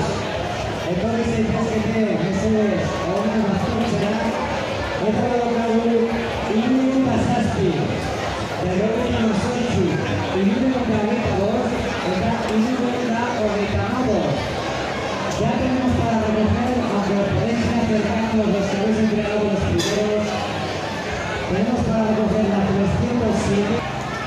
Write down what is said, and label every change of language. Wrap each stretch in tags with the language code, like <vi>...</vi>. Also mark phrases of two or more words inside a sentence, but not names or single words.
<eu>Etorri zaitezkete, mesedez, hori baztertzera. Eta daukagu, 3:07. 3:08. 3:22. Eta 3:29.</eu> <es>Ya tenemos para recoger, aunque os podéis ir acercando los que habéis entregado los primeros. Tenemos para recoger la 307.</es>